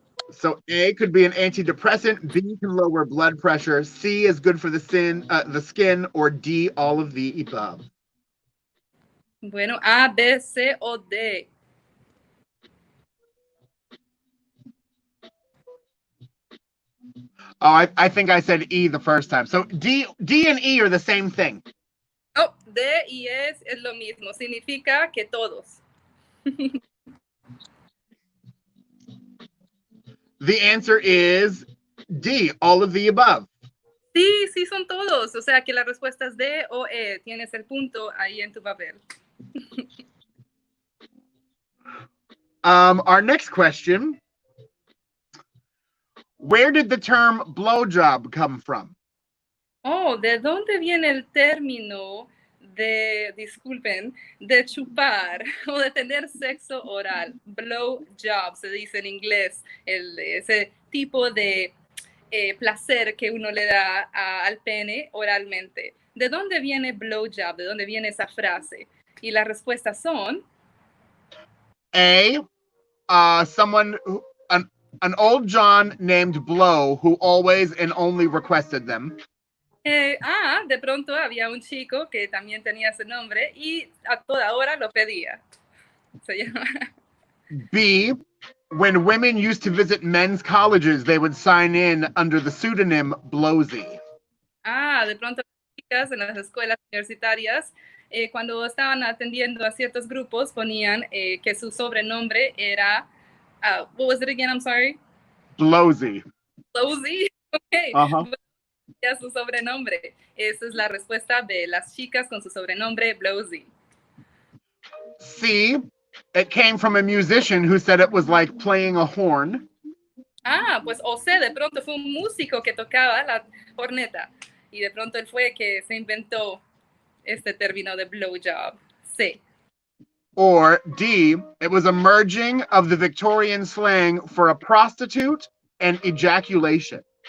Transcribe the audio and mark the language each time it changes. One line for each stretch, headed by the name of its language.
English: So A could be an antidepressant, B can lower blood pressure, C is good for the skin, or D, all of the above.
Spanish: Bueno, A, B, C o D.
English: Oh, I think I said E the first time. So D and E are the same thing.
Spanish: Oh, D y es lo mismo. Significa que todos.
English: The answer is D, all of the above.
Spanish: Sí, sí son todos. O sea que la respuesta es D o E. Tienes el punto ahí en tu papel.
English: Our next question. Where did the term blowjob come from?
Spanish: Oh, ¿de dónde viene el término de, disculpen, de chupar o de tener sexo oral? Blowjob, se dice en inglés, ese tipo de placer que uno le da al pene oralmente. ¿De dónde viene blowjob? ¿De dónde viene esa frase? Y las respuestas son...
English: A, someone, an old John named Blow who always and only requested them.
Spanish: De pronto había un chico que también tenía ese nombre y a toda hora lo pedía. Se llama...
English: B, when women used to visit men's colleges, they would sign in under the pseudonym Blowsy.
Spanish: De pronto las chicas en las escuelas universitarias, cuando estaban atendiendo a ciertos grupos, ponían que su sobrenombre era...
English: what was it again? I'm sorry. Blowsy. Blowsy. Okay. Uh-huh.
Spanish: Su sobrenombre. Esa es la respuesta de las chicas con su sobrenombre Blowsy.
English: C, it came from a musician who said it was like playing a horn.
Spanish: Pues o sea, de pronto fue un músico que tocaba la corneta y de pronto él fue que se inventó este término de blowjob. C.
English: Or D, it was a merging of the Victorian slang for a prostitute and ejaculation.